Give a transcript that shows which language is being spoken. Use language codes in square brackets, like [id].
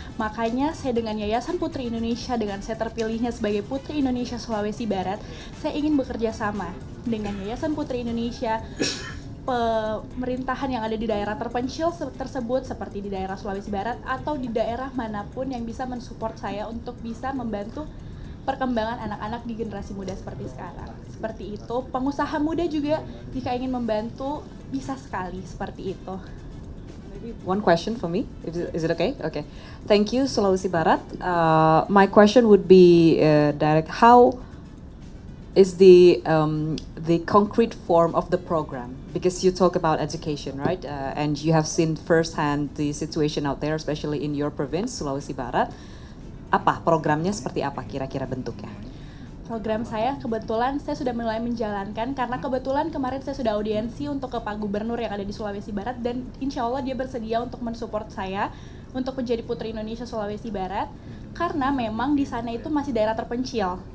[id] Makanya saya dengan Yayasan Putri Indonesia, dengan saya terpilihnya sebagai Putri Indonesia Sulawesi Barat, saya ingin bekerja sama dengan Yayasan Putri Indonesia, pemerintahan yang ada di daerah terpencil tersebut seperti di daerah Sulawesi Barat atau di daerah manapun yang bisa mensupport saya untuk bisa membantu perkembangan anak-anak di generasi muda seperti sekarang. Seperti itu, pengusaha muda juga jika ingin membantu bisa sekali seperti itu. [en] Maybe one question for me, is it okay? Okay, thank you Sulawesi Barat. My question would be direct. How is the concrete form of the program? Because you talk about education, right? And you have seen firsthand the situation out there, especially in your province, Sulawesi Barat. [id] Apa programnya, seperti apa kira-kira bentuknya? Program saya kebetulan saya sudah mulai menjalankan karena kebetulan kemarin saya sudah audiensi untuk ke Pak Gubernur yang ada di Sulawesi Barat, dan insya Allah dia bersedia untuk mensupport saya untuk menjadi Putri Indonesia Sulawesi Barat karena memang di sana itu masih daerah terpencil.